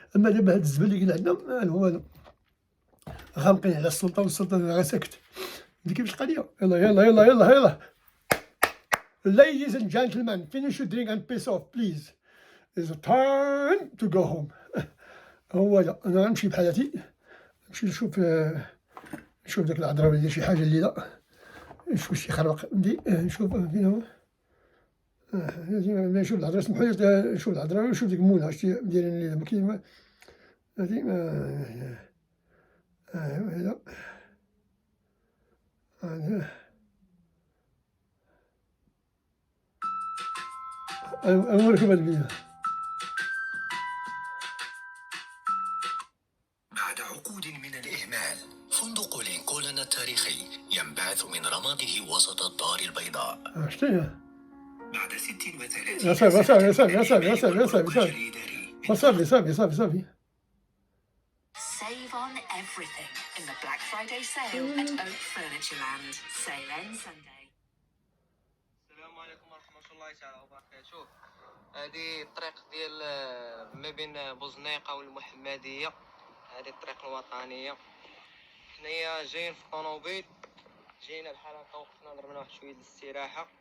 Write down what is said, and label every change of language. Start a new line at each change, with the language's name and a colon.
Arabic: أما دابا هاد الزبل اللي كاين عندنا هو غامقين على السلطة، والسلطة غير ساكت. فهمتي كيفاش القضية.
English: يلا ladies and gentlemen, finish your drink and piss off please. It's time to go home.
Arabic: هو هذا، أنا غنمشي بحالاتي، نمشي نشوف داك العذراء ولا شي حاجة الليلة، نشوف شي خربق فهمتي، نشوف فين هو، نشوف العذراء، سمحوا لي نشوف العذراء ونشوف ديك منى شتي دايرين الليلة، ما كاين هادي هذا نوريكم هاد الفيديو. بعد عقود من الإهمال، فندق لينكولن التاريخي ينبعث من رماده وسط الدار البيضاء. شتي بعد 36 يا صافي.
English: Save on everything in the Black Friday sale at Oak Furnitureland. Sale ends Sunday.
Arabic: السلام عليكم ورحمة الله تعالى وبركاته. هذه الطريق ديال ما بين بوزنيقة والمحمدية، هذه الطريق الوطنية. حنايا جايين في الطوموبيل، جينا بحال هكا وقفنا درنا واحد شويه ديال الاستراحه،